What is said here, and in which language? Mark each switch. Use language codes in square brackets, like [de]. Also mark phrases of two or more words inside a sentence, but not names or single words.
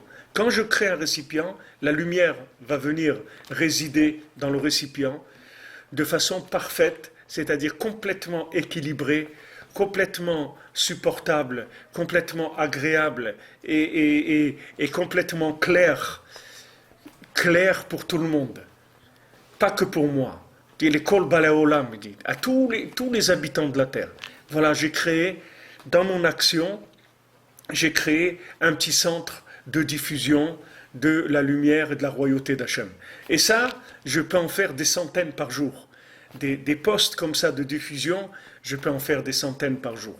[fr] Quand je crée un récipient, la lumière va venir résider dans le récipient de façon parfaite, c'est-à-dire complètement équilibrée, complètement supportable, complètement agréable et complètement clair pour tout le monde, pas que pour moi. Il est [he] כל באי עולם, [fr] dit, à tous les habitants de la terre. Voilà, j'ai créé, dans mon action, j'ai créé un petit centre de diffusion de la lumière et de la royauté d'Hachem. Et ça, je peux en faire des centaines par jour. Des postes comme ça de diffusion, je peux en faire des centaines par jour.